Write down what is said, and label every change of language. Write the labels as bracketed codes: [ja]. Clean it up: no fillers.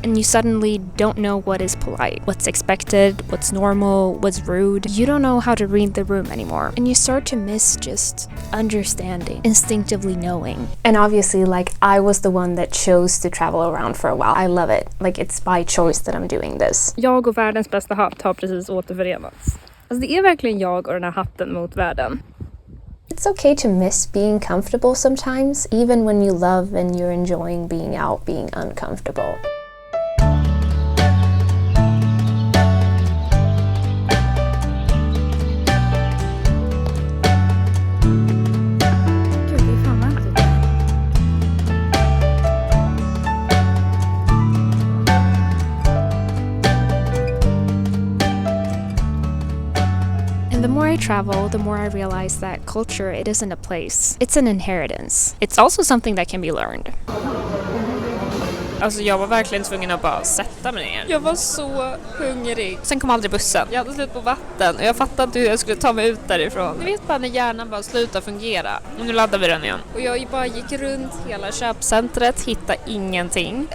[en] And you suddenly don't know what is polite, what's expected, what's normal, what's rude. You don't know how to read the room anymore. And you start to miss just understanding, instinctively knowing. And obviously, like, I was the one that chose to travel around for a while. I love it. Like, it's by choice that I'm doing this. [sv] Jag och världens bästa hatt har precis återförenats. Alltså det är verkligen jag och den här hatten mot världen. [en] It's okay to miss being comfortable sometimes, even when you love and you're enjoying being out, being uncomfortable. The more I travel, the more I realize that culture, it isn't a place. It's an inheritance. It's also something that can be learned. [sv] Alltså jag var verkligen tvungen att bara sätta mig ner. Jag var så hungrig. Sen kom aldrig bussen. Jag hade slut på vatten och jag fattade inte hur jag skulle ta mig ut därifrån. Ni vet bara när hjärnan bara slutar fungera. Och nu laddar vi den igen. Och jag bara gick runt hela köpcentret, hittade ingenting.